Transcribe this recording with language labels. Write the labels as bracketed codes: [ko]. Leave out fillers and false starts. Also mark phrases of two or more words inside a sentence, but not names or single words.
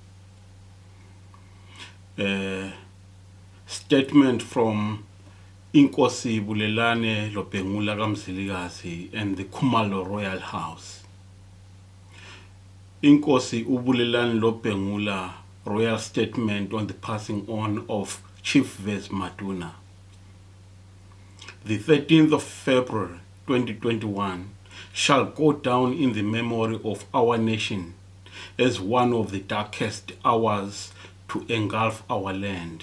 [en] Statement from Inkosi Bulelani Lobhengula kaMzilikazi and the Khumalo Royal House. Inkosi uBulelani Lobhengula Royal Statement on the passing on of Chief Vezi Maduna. The 13th of February 2021 shall go down in the memory of our nation as one of the darkest hours to engulf our land.